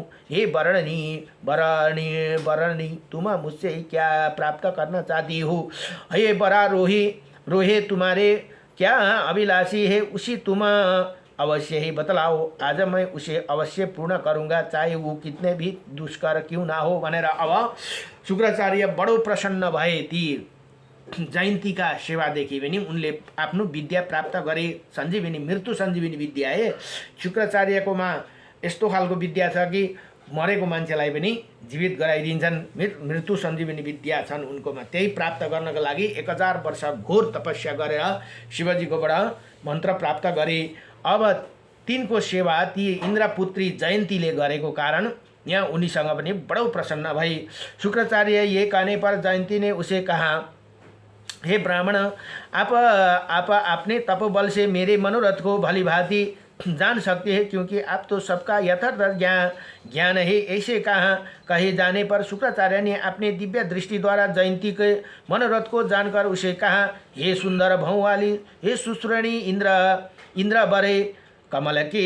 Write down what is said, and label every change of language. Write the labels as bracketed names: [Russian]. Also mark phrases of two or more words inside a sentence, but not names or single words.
[Hindi] हे वरणी, तुम मुझसे क्या प्राप्त करना चाहती हो? हे रोहे, तुम्हारे क्या अभिलाषी है उसी तुम अवश्य ही बतलाओ। आज मैं उसे अवश्य पूर्ण करूँगा, चाहे वो कितने भी दुष्कर क्यों ना हो [Nepali] भनेर अब शुक्राचार्य बडो प्रसन्न भए। ती जयन्तीका सेवादेखि पनि उनले आफ्नो विद्या प्राप्त गरे। [Hindi] सञ्जीविनी, मृत्यु सञ्जीविनी विद्या है। [Nepali] शुक्राचार्यकोमा यस्तो खालको विद्या छ कि मरेको मान्छेलाई पनि जीवित गराइदिन्छन्। मृत्यु सञ्जीविनी विद्या छन् उनकोमा। त्यही प्राप्त गर्नको लागि 1000 वर्ष घोर तपस्या गरेर शिवजीकोबाट मन्त्र प्राप्त गरे। अब तिनको सेवा ती इन्द्रपुत्री जयन्तीले गरेको कारण यहाँ उनीसँग पनि बडो प्रसन्न भई। [Hindi] शुक्राचार्य ये कहने पर जयंती ने उसे कहा, हे ब्राह्मण, आप अपने तपोबल से मेरे मनोरथ को भली भांति जान सकते हैं, क्योंकि आप तो सबका यथार्थ ज्ञान है। ऐसे कहे जाने पर शुक्राचार्य ने अपने दिव्य दृष्टि द्वारा जयंती के मनोरथ को जानकर उसे कहा, हे सुंदर भौवाली, हे सुश्रेणी, इंद्र बरे कमल के